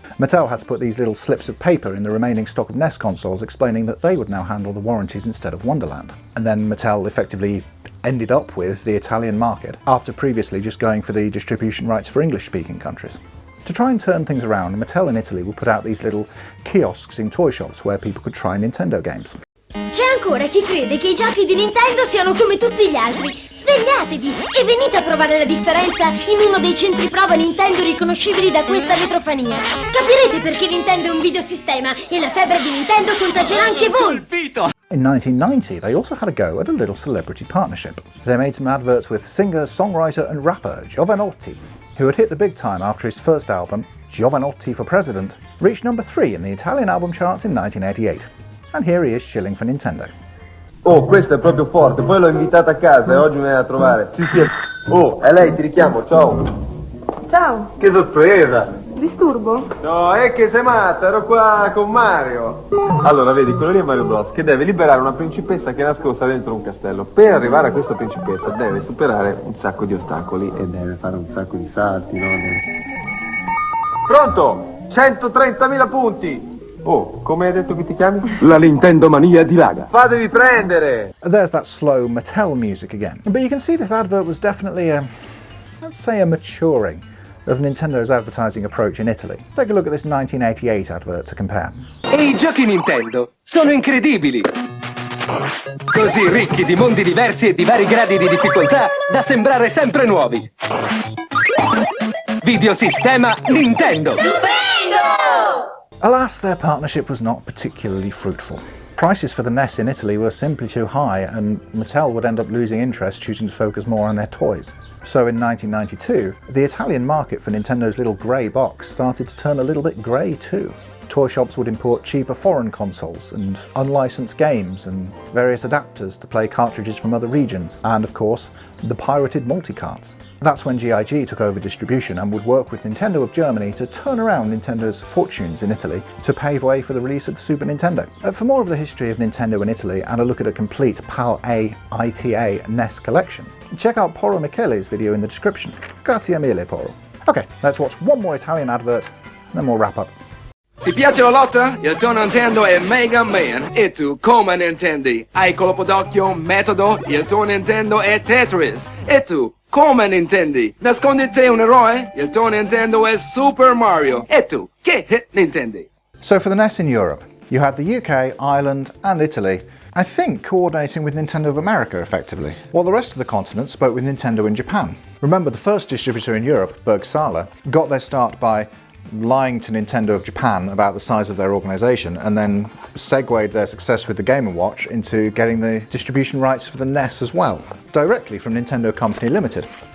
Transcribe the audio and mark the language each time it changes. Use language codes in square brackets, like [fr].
[en] Mattel had to put these little slips of paper in the remaining stock of NES consoles explaining that they would now handle the warranties instead of Wonderland. And then Mattel effectively ended up with the Italian market, after previously just going for the distribution rights for English-speaking countries. To try and turn things around, Mattel in Italy would put out these little kiosks in toy shops where people could try Nintendo games. [it] C'è ancora chi crede che I giochi di Nintendo siano come tutti gli altri. Svegliatevi e venite a provare la differenza in uno dei centri prova Nintendo riconoscibili da questa vetrofania. Capirete perché Nintendo è un videosistema e la febbre di Nintendo contagerà anche voi. [en] In 1990, they also had a go at a little celebrity partnership. They made some adverts with singer, songwriter and rapper Jiovanotti, who had hit the big time after his first album, Giovanotti for President, reached number 3 in the Italian album charts in 1988. And here he is shilling for Nintendo. [it] Oh, questo è proprio forte, poi l'ho invitata a casa e oggi mi viene a trovare. Sì, sì. Oh, è lei, ti richiamo, ciao. Ciao. Che sorpresa. Disturbo? No, è che sei matta, ero qua con Mario. Allora, vedi, quello lì è Mario Bros, che deve liberare una principessa che è nascosta dentro un castello. Per arrivare a questa principessa deve superare un sacco di ostacoli e deve fare un sacco di salti, no? Pronto? 130.000 punti! Oh, come hai detto che ti chiami? La Nintendo mania dilaga. Fatevi prendere! [en] There's that slow Mattel music again. But you can see this advert was definitely let's say a maturing of Nintendo's advertising approach in Italy. Take a look at this 1988 advert to compare. [it] E i giochi Nintendo sono incredibili! Così ricchi di mondi diversi e di vari gradi di difficoltà da sembrare sempre nuovi. Videosistema Nintendo! [en] Alas, their partnership was not particularly fruitful. Prices for the NES in Italy were simply too high, and Mattel would end up losing interest, choosing to focus more on their toys. So in 1992, the Italian market for Nintendo's little grey box started to turn a little bit grey too. Toy shops would import cheaper foreign consoles and unlicensed games and various adapters to play cartridges from other regions, and of course, the pirated multi-carts. That's when GIG took over distribution and would work with Nintendo of Germany to turn around Nintendo's fortunes in Italy to pave way for the release of the Super Nintendo. For more of the history of Nintendo in Italy and a look at a complete PAL-A ITA NES collection, check out Porro Michele's video in the description. [it] Grazie mille, Porro. [en] Okay, let's watch one more Italian advert, then we'll wrap up. [it] Ti piace la lotta? Il tuo Nintendo è Mega Man. E tu come Nintendi? Hai colpo d'occhio, metodo? Il tuo Nintendo è Tetris. E tu come Nintendi? Nasconditi un eroe? Il tuo Nintendo è Super Mario. E tu che hit Nintendi? [en] So for the NES in Europe, you had the UK, Ireland and Italy, I think coordinating with Nintendo of America effectively, while the rest of the continent spoke with Nintendo in Japan. Remember, the first distributor in Europe, Bergsala, got their start by lying to Nintendo of Japan about the size of their organisation and then segued their success with the Game & Watch into getting the distribution rights for the NES as well, directly from Nintendo Company Limited.